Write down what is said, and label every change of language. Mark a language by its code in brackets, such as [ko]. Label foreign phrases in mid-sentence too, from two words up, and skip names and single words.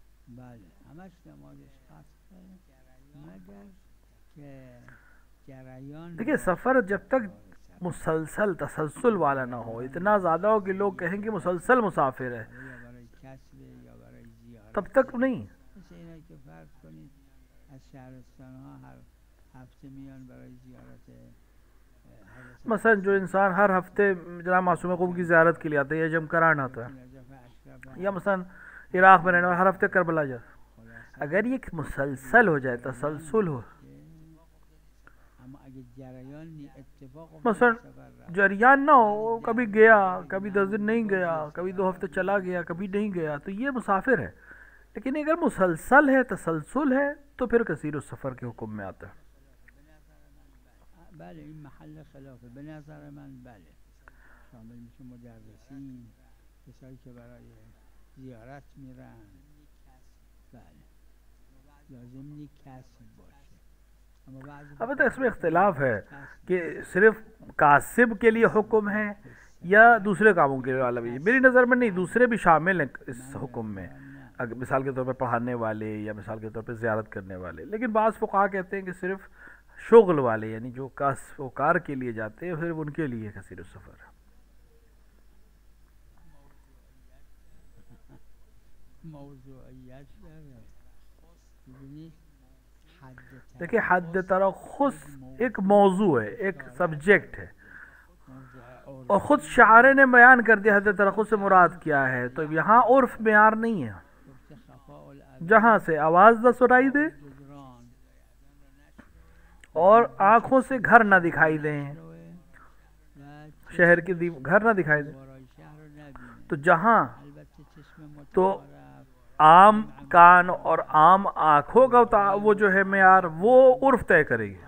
[fa] بله همش نمازش خاصه مگر کہ جریان [ur] دیکھیے سفر جب تک مسلسل تسلسل والا نہ ہو، اتنا زیادہ ہو کہ لوگ کہیں کہ مسلسل مسافر ہے، [fa] یا برای کسب یا برای زیارت، [ur] تب تک نہیں. [fa] مثل اینا که فرض کنید از شهرستان ها هر هفته میان برای زیارت حضرت [ur] مثلا جو انسان ہر ہفتے جناب معصوم قوم کی زیارت کے لیے آتا ہے یا جم کران آتا ہے، نجف اشرف یا مثلا عراق میں رہنے والا ہر ہفتے کربلا جاتا ہے، اگر یہ مسلسل ہو جائے، تسلسل ہو، [fa] اما اگه جریان اتفاق [ur] مثلا جریان نہ ہو، کبھی گیا کبھی 10 دن نہیں گیا، کبھی 2 ہفتے چلا گیا کبھی نہیں گیا، تو یہ مسافر ہے. لیکن اگر مسلسل ہے، تسلسل ہے، تو پھر [ar] کثیر السفر [ur] کے حکم میں آتا ہے. [fa] بله این محل خلافه به نظر من. بله شامل میشه مدرسین، کسایی که برای زیارت میرن. بله لازم نیست کسب باشه. اما بعضی [ur] البتہ اس میں اختلاف ہے کہ صرف کاسب کے لیے حکم ہے یا دوسرے کاموں کے لیے والا بھی. میری نظر میں نہیں، دوسرے بھی شامل ہیں اس حکم میں، اگر مثال کے طور پہ پڑھانے والے یا مثال کے طور پہ زیارت کرنے والے. لیکن بعض فقہا کہتے ہیں کہ صرف شغل والے، یعنی جو کسب و کار کے لیے جاتے ہیں، صرف ان کے لیے [ar] کثیر السفر [ur] ہے. [fa] موضوعیت داره. ببینید [ur] دیکھیں حد ترخص ایک موضوع ہے، ایک سبجیکٹ ہے، اور خود شاعر نے بیان کر دیا حد ترخص سے مراد کیا ہے. تو یہاں عرف معیار نہیں ہے، جہاں سے آواز نہ سنائی دے اور آنکھوں سے گھر نہ دکھائی دیں، شہر کی گھر نہ دکھائی دیں، تو جہاں تو عام کان اور عام آنکھوں کا وہ جو ہے معیار وہ عرف طے کرے گی.